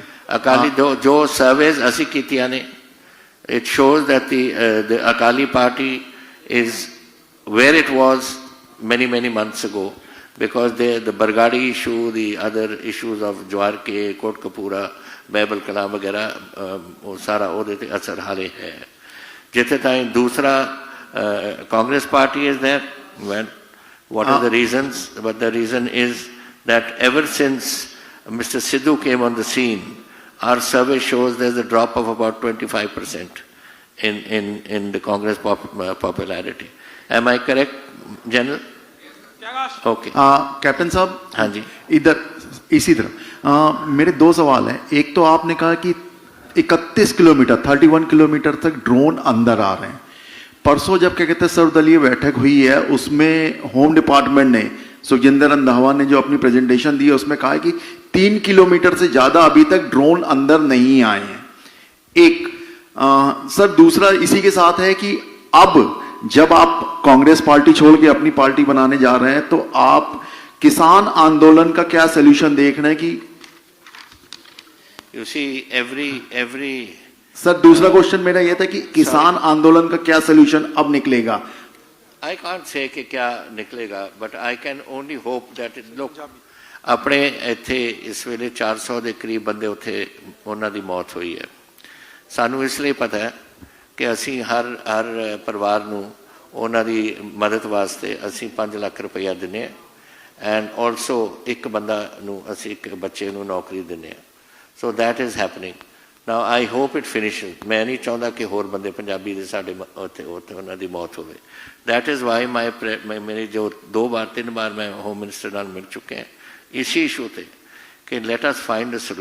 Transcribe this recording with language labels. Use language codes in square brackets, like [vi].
[pa] Akali jo surveys asi kitiyaan ne, [en] it shows that the Akali party is where it was many months ago because the Bargadi issue, the other issues of Jawar Ke, Kot Kapura, Baibul Kalam [hi] वगैरह वो सारा [pa] ਉਹਦੇ ਤੇ ਅਸਰ ਹਾਲੇ ਹੈ ਜਿੱਥੇ ਤਾਈਂ ਦੂਸਰਾ [en] Congress party is there when what are the reasons but the reason is that ever since Mr. Sidhu came on the scene our survey shows there's a drop of about 25% in the Congress popularity. Am I correct, General? Okay. [hi] Captain साहब हाँ जी इधर इसी तरह मेरे 2 सवाल हैं एक तो आपने कहा कि 31 किलोमीटर 31 किलोमीटर तक ड्रोन अंदर आ रहे हैं परसों जब क्या कहते हैं सर्वदलीय बैठक हुई है उसमें होम डिपार्टमेंट ने सुखजिंदर रंधावा ने जो अपनी प्रेजेंटेशन दी है उसमें कहा है कि 3 किलोमीटर से ज़्यादा अभी तक ड्रोन अंदर नहीं आए हैं एक सर दूसरा इसी के साथ है कि अब जब आप कांग्रेस पार्टी छोड़ के अपनी पार्टी बनाने जा रहे हैं तो आप किसान आंदोलन का क्या सलूशन देख रहे हैं कि [en] You see every [hi] सर दूसरा क्वेश्चन मेरा यह था कि किसान आंदोलन का क्या सलूशन अब निकलेगा [en] I can't say [hi] कि क्या निकलेगा [en] but I can only hope that it look [pa] ਆਪਣੇ ਇੱਥੇ ਇਸ ਵੇਲੇ 400 ਦੇ ਕਰੀਬ ਬੰਦੇ ਉੱਥੇ ਉਹਨਾਂ ਦੀ ਮੌਤ ਹੋਈ ਹੈ ਸਾਨੂੰ ਇਸ ਲਈ ਪਤਾ ਹੈ ਕਿ ਅਸੀਂ ਹਰ ਪਰਿਵਾਰ ਨੂੰ ਉਹਨਾਂ ਦੀ ਮਦਦ ਵਾਸਤੇ ਅਸੀਂ 5 ਲੱਖ ਰੁਪਈਆ ਦਿੰਦੇ ਹਾਂ [en] and also [pa] ਇੱਕ ਬੰਦਾ ਨੂੰ ਅਸੀਂ ਇੱਕ ਬੱਚੇ ਨੂੰ ਨੌਕਰੀ ਦਿੰਦੇ ਹਾਂ [en] so that is happening now I hope it finishes [pa] ਮੈਂ ਨਹੀਂ ਚਾਹੁੰਦਾ ਕਿ ਹੋਰ ਬੰਦੇ ਪੰਜਾਬੀ ਦੇ ਸਾਡੇ ਉੱਥੇ ਉਹਨਾਂ ਦੀ ਮੌਤ ਹੋਵੇ [en] that is why [pa] ਮੇਰੀ ਜੋ 2 ਵਾਰ 3 ਵਾਰ ਮੈਂ ਹੋਮ ਮਿਨਿਸਟਰ ਨਾਲ ਮਿਲ ਚੁੱਕੇ ਹਾਂ ਇਸੇ ਇਸ਼ੂ 'ਤੇ ਕਿ [en] let us find a